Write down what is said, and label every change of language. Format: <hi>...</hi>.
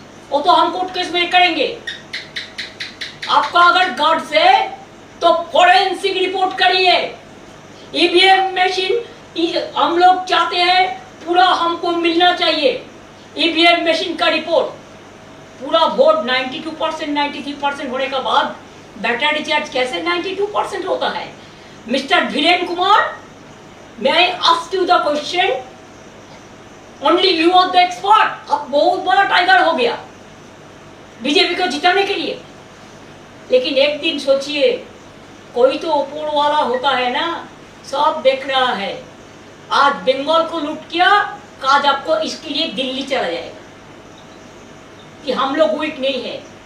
<hi>वो तो हम कोर्ट केस में करेंगे। आपका अगर गट्स है तो फोरेंसिक रिपोर्ट करिए। ईवीएम मशीन हम लोग चाहते हैं पूरा हमको मिलना चाहिए। ईवीएम मशीन का रिपोर्ट, पूरा वोट 92%, 93% होने के बाद बैटर डिस्चार्ज कैसे 92% होता है?</hi> <en>Mister Dhiren Kumar, may I ask you the question? Only you are the expert.</en> <hi>अब बहुत बड़ा टाइगर हो गया बीजेपी को जिताने के लिए। लेकिन एक दिन सोचिए, कोई तो ऊपर वाला होता है ना, सब देख रहा है। आज बंगाल को लूट किया, आज आपको इसके लिए दिल्ली चला जाएगा कि हम लोग वीक नहीं है।</hi>